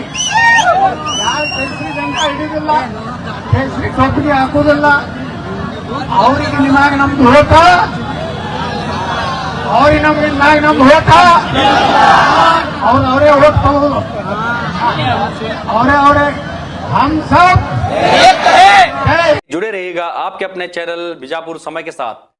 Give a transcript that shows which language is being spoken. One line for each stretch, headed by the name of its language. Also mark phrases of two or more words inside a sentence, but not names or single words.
Kannada: ಯಾರು ಕೇಸರಿ ದಂಡ ಹಿಡಿದಿಲ್ಲ, ಕೇಸರಿ ಟೋಪಿಗೆ ಹಾಕುದಿಲ್ಲ, ಅವರಿಗೆ ನಿಮಗೆ ನಮ್ದು ಓಟ ಅವ್ರಿಗೆ ನಮ್ ಓಟ ಅವರೇ ಓಟ್ ಅವರೇ
Hindi: हम सब जुड़े रहिएगा आपके अपने चैनल बीजापुर समय के साथ।